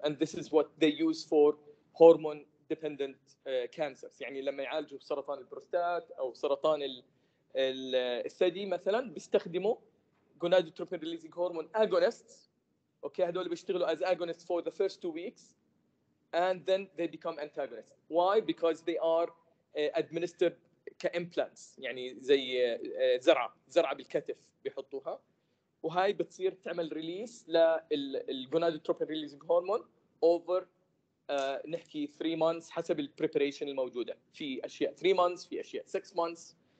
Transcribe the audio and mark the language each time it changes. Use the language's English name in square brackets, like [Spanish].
[English] And this is what they use for hormone dependent cancers. [Arabic] يعني لما يعالجوا سرطان البروستات او سرطان الثدي مثلا بيستخدموا [English] gonadotropin releasing hormone agonists. Okay, [Arabic] هذول بيشتغلوا [English] as agonists for the first 2 weeks and then they become antagonists. Why? Because they are administered كimplants. [Arabic] يعني زي زرعه بالكتف بيحطوها، وهاي بتصير تعمل ريليس للجونادوتروبين ريليزنج هرمون اوفر نحكي 3 months حسب البريبريشن الموجوده. في اشياء 3 months، في اشياء 6 months.